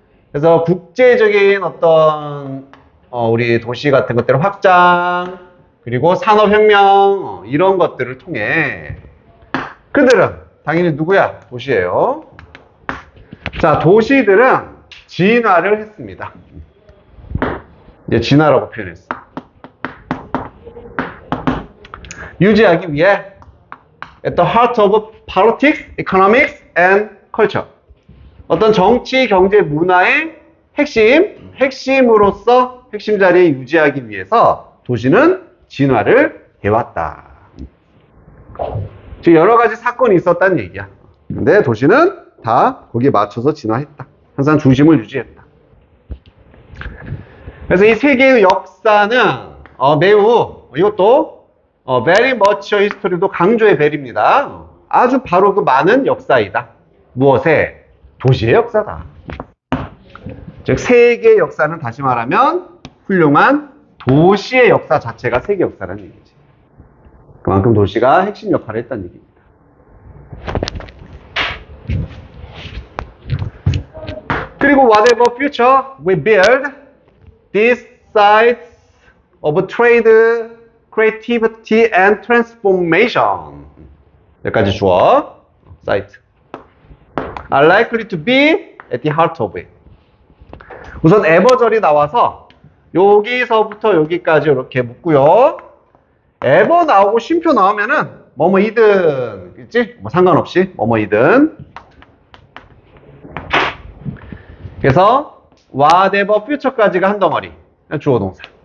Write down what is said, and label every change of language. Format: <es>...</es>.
<ko>그래서 국제적인 어떤 우리 도시 같은 것들을 확장 그리고 산업혁명 이런 것들을 통해 그들은 당연히 누구야? 도시예요. 자, 도시들은 진화를 했습니다. 이제 진화라고 표현했어. 유지하기 위해</ko> <en>at the heart of politics, economics and culture.</en> <ko>어떤 정치, 경제, 문화의 핵심으로서 핵심 자리에 유지하기 위해서 도시는 진화를 해왔다. 즉 여러 가지 사건이 있었다는 얘기야. 근데 도시는 다 거기에 맞춰서 진화했다. 항상 중심을 유지했다. 그래서 이 세계의 역사는 매우 이것도</ko> <en>very much history</en> <ko>도 강조의 벨입니다. 아주 바로 그 많은 역사이다. 무엇에? 도시의 역사다. 즉 세계의 역사는 다시 말하면 훌륭한 도시의 역사 자체가 세계 역사라는 얘기지. 그만큼 도시가 핵심 역할을 했다는 얘기입니다. 그리고</ko> <en>whatever future we build, these sites of trade, creativity and transformation</en> <ko>여기까지 주어</ko> <en>site are likely to be at the heart of it.</en> <ko>우선 ever절이 나와서 여기서부터 여기까지 이렇게 묶고요. ever 나오고 쉼표 나오면은 뭐뭐이든 있지? 뭐 상관없이 뭐뭐이든. 그래서</ko> <en>whatever future</en> <ko>까지가 한 덩어리 주어 동사.</ko>